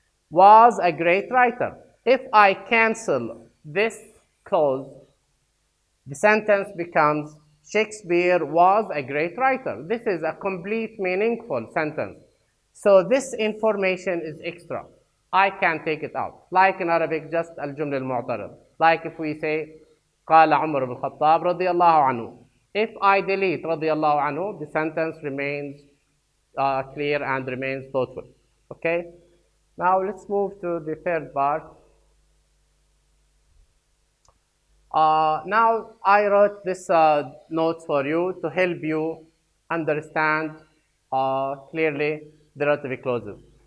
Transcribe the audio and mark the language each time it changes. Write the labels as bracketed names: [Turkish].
[English] Was a great writer. If I cancel this clause, the sentence becomes Shakespeare was a great writer. This is a complete meaningful sentence. So this information is extra. I can take it out. Like in Arabic, just [Arabic] الجملة المعترض. [English] Like if we say [Arabic] قال عمر بن الخطاب رضي الله عنه. [English] If I delete [Arabic] رضي الله عنه, [English] the sentence remains clear and remains thoughtful. Okay? Now let's move to the third part. Now I wrote this note for you to help you understand clearly the relative clauses.